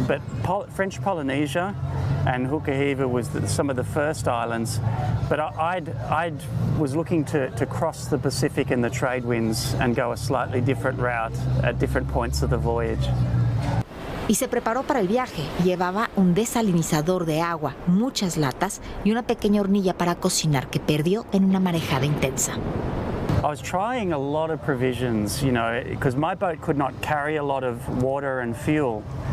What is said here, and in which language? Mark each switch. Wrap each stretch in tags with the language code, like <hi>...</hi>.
<en>But French Polynesia and Hukahiva was some of the first islands. But I was looking to cross the Pacific in the trade winds and go a slightly different route at different points of the voyage.</en> <es>Y se preparó para el viaje. Llevaba un desalinizador de agua, muchas latas y una pequeña hornilla para cocinar que perdió en una marejada intensa.</es> <en>I was trying a lot of provisions, because my boat could not carry a lot of water and fuel.</en>